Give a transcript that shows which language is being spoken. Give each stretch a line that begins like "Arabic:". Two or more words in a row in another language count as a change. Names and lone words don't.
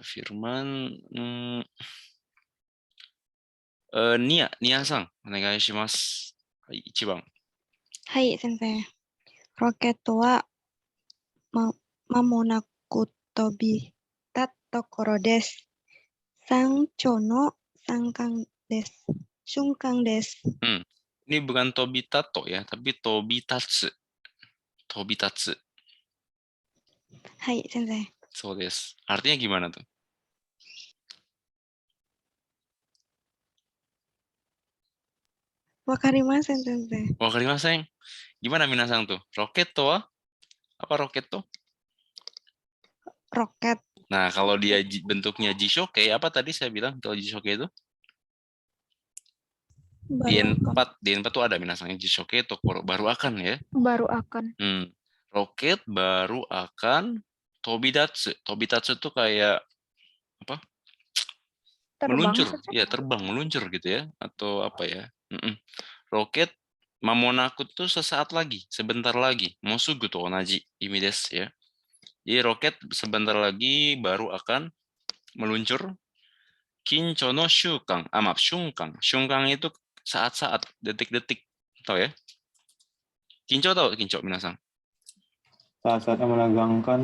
Japanese: Firman Nia-san, onegai shimasu. Hai, 1番。はい、先生。ロケットは間もなく飛び立ったところです。山頂の瞬間です。瞬間です。
Indonesian: Ini bukan tobitato ya, tapi tobitatsu. Tobitatsu.
Japanese: はい、先生。
Indonesian: そうです。Artinya gimana tuh?
Japanese: わかりません、先生. わかりません.
Indonesian: Gimana minasan tuh? Roket tuh? Apa roket tuh? Roket. Nah, kalau dia bentuknya jishoke, apa tadi saya bilang kalau jishoke itu? Di N4 tuh ada minasan
Japanese: 辞書形ところ,
Indonesian: baru akan ya. Baru akan. Roket baru akan tobitatsu. Tobitatsu tuh kayak apa? Terbang, meluncur, ya terbang, meluncur gitu ya, atau apa ya? Roket mamonaku tuh sesaat lagi, sebentar lagi.
Japanese: もうすぐと同じ意味です ya.
Indonesian: Jadi roket sebentar lagi baru akan meluncur.
Japanese: 緊張の瞬間, maaf, shungkang.
Indonesian: Shungkang itu saat-saat, detik-detik, tahu ya? Kincho tahu kincho minasan? Saat-saat menegangkan.